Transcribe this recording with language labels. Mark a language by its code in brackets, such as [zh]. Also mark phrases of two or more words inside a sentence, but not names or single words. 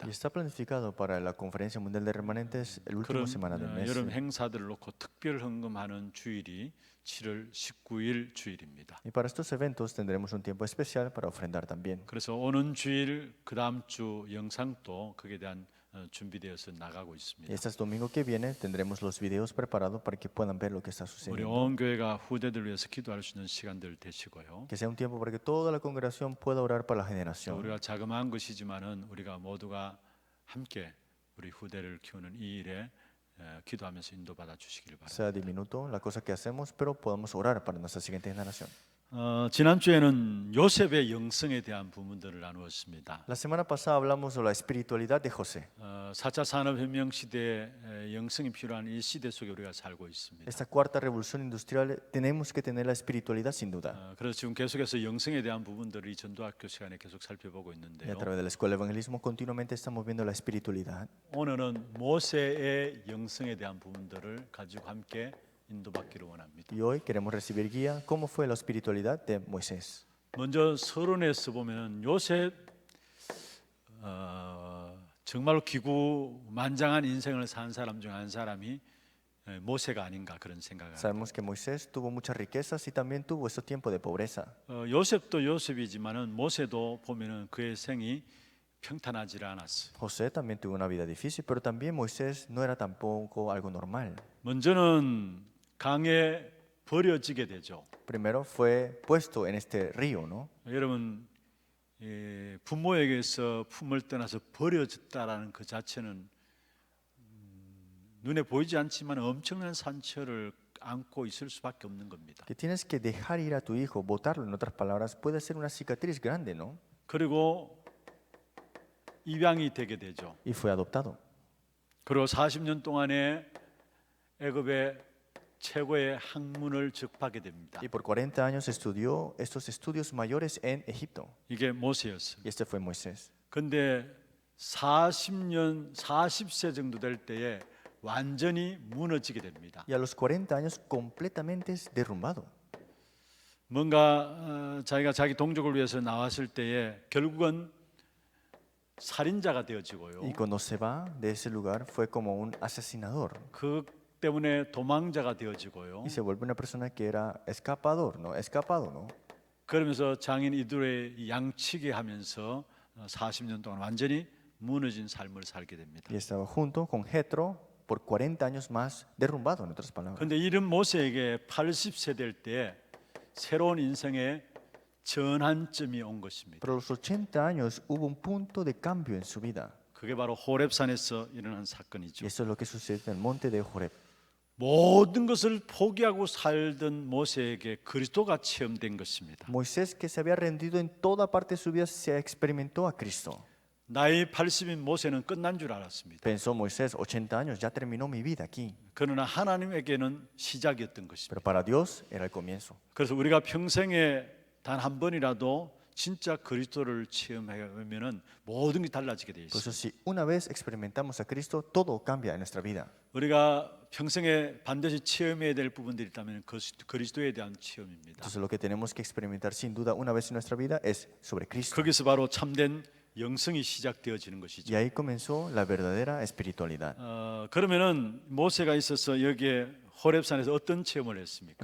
[es] Y está planificado para la conferencia mundial de remanentes el último [ko] 그런 [es] semana del mes. [ko] 여름 행사들을 놓고 특별 헌금하는 주일이 7월 19일 주일입니다. [es] Y para estos eventos tendremos un tiempo especial para ofrendar también. [ko] 그래서 오는 주일 그 다음 주 영상도 거기에 대한 준비되어서 나가고 [es] Y [ko] 있습니다. [es] este domingo que viene tendremos los videos preparados para que puedan ver lo que está [ko] 우리 [es] sucediendo. [ko] 온 교회가 후대들 위해서 기도할 수 있는 시간들 되시고요. [es] Que sea un tiempo para que toda la congregación pueda orar para la [ko] 또 [es] generación. [ko] 우리가 자그마한 것이지만은 우리가 모두가 함께 우리 후대를 키우는 이 일에 기도하면서 인도받아 주시길 바랍니다. [es] Sea diminuto la cosa que hacemos, pero podamos orar para nuestra siguiente generación. [ko] 지난주에는 요셉의 영성에 대한 부분들을 나누었습니다. [es] La semana pasada hablamos de la espiritualidad de José. [ko] 4차 산업혁명 시대에 영성이 필요한 이 시대 속에 우리가 살고 있습니다. [es] Esta cuarta revolución industrial tenemos que tener la espiritualidad sin duda. [ko] 그래서 지금 계속해서 영성에 대한 부분들을 이 전도학교 시간에 계속 살펴보고 [es] Y a [ko] 있는데요. [es] través de la escuela de evangelismo continuamente estamos viendo la espiritualidad. [ko] 오늘은 모세의 영성에 대한 부분들을 가지고 함께 인도받기를 원합니다. [es] Y hoy queremos recibir guía cómo fue la espiritualidad de Moisés. [ko] 먼저 서론에서 보면 요셉 정말로 기구만장한 인생을 산 사람 중 한 사람이 모세가 아닌가 그런 생각을 합니다. [es] Sabemos que Moisés tuvo muchas riquezas y también tuvo esos tiempos de pobreza. [ko] 요셉도 요셉이지만은 모세도 보면은 그의 생이 평탄하지 않았어요. [es] José también tuvo una vida difícil, pero también Moisés no era tampoco algo normal. [ko] 먼저는 강에 버려지게 되죠. [es] Primero fue puesto en este río, ¿no? [ko] 여러분 부모에게서 품을 떠나서 버려졌다라는 그 자체는 눈에 보이지 않지만 엄청난 상처를 안고 있을 수밖에 없는 겁니다. [es] Que tienes que dejar ir a tu hijo, botarlo, en otras palabras, puede ser una cicatriz grande, ¿no? [ko] 그리고 입양이 되게 되죠. [es] Y fue adoptado. [ko] 그리고 40년 동안에 애굽의 최고의 학문을 접하게 됩니다. [es] Y por 40 años estudió estos estudios mayores en Egipto. [ko] 이게 모세였습니다. [es] Y este fue Moisés. [ko] 근데 40세 정도 될 때에 완전히 무너지게 됩니다. [es] Y a los 40 años completamente es derrumbado. [ko] 뭔가 자기가 자기 동족을 위해서 나왔을 때에 결국은 살인자가 되어지고요. [es] Y cuando se va de ese lugar fue como un asesinador. [ko] 그 때문에 도망자가 되어지고요. [es] Y se vuelve una persona que era escapador, ¿no? Escapado, ¿no? [ko] 그러면서 장인 이두레 양치게 하면서 40년 동안 완전히 무너진 삶을 살게 됩니다. [es] Y estaba junto con Jetro por 40 años más derrumbado, en otras palabras. [ko] 그런데 이런 모세에게 80세 될 때 새로운 인생의 전환점이 온 것입니다. [es] Pero a los 80 años hubo un punto de cambio en su vida. [ko] 그게 바로 호렙산에서 일어난 사건이죠. [es] Y eso es lo que sucede en el monte de Horeb. [ko] 모든 것을 포기하고 살던 모세에게 그리스도가 체험된 것입니다. [es] Moisés, que se había rendido en toda parte de su vida, se experimentó a Cristo. [ko] 나이 80인 모세는 끝난 줄 알았습니다. [es] Pensó Moisés, 80 años, ya terminó mi vida aquí. [ko] 그러나 하나님에게는 시작이었던 것입니다. [es] Pero para Dios era el comienzo. [ko] 그래서 우리가 평생에 단 한 번이라도 진짜 그리스도를 체험하면은 모든 게 달라지게 돼 [es] Por eso, [ko] 있어요. [es] si una vez experimentamos a Cristo, todo cambia en nuestra vida. [ko] 우리가 평생에 반드시 체험해야 될 부분들이 있다면 그리스도에 대한 체험입니다. [es] Entonces, lo que tenemos que experimentar sin duda una vez en nuestra vida es sobre Cristo. [ko] 거기서 바로 참된 영성이 시작되어지는 [es] Y [ko] 것이죠. [es] ahí comenzó la verdadera espiritualidad. [ko] 그러면은 모세가 있어서 여기에 호렙산에서 어떤 체험을 했습니까?